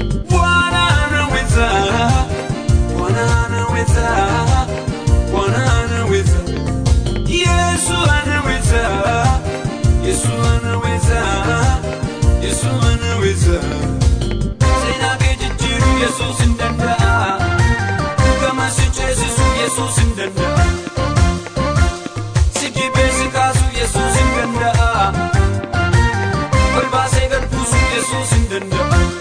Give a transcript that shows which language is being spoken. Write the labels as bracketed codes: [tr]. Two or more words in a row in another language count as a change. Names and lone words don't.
[sw] Bwana anaweza, Bwana anaweza, Bwana anaweza. Yesu anaweza, Yesu anaweza, Yesu anaweza. [om] Sina kejejjiru Yesuus hin danda'a. Gama si ceesisu Yesuus hin danda'a. Si jibee si kaasu Yesuus hin danda'a. Ol baasee gad buusu Yesuus hin danda'a.